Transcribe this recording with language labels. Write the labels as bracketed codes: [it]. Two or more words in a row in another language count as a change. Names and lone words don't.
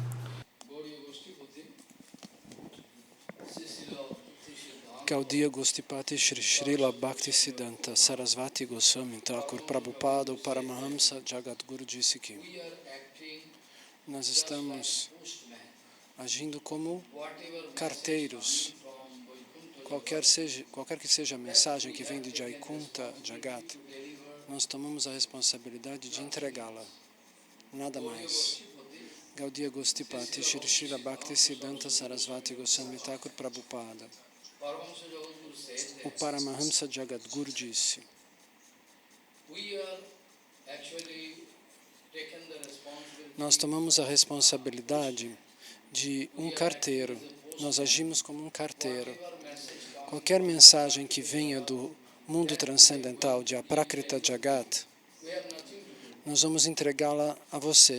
[pt] Gaudiya Gostipati Shri Srila Bhaktisiddhanta Sarasvati Goswami Thakur Prabhupada, o Paramahamsa Jagadguru, disse que nós estamos agindo como carteiros. Qualquer que seja a mensagem que vem de Jaikunta, Jagat, nós tomamos a responsabilidade de entregá-la. Nada mais. Gaudiya Gostipati Shri Srila Bhaktisiddhanta Sarasvati Goswami Thakur Prabhupada, o Paramahamsa Jagadguru, disse: nós tomamos a responsabilidade de um carteiro. Nós agimos como um carteiro. Qualquer mensagem que venha do mundo transcendental, de [sa] Aprakrita Jagat, [pt] nós vamos entregá-la a você.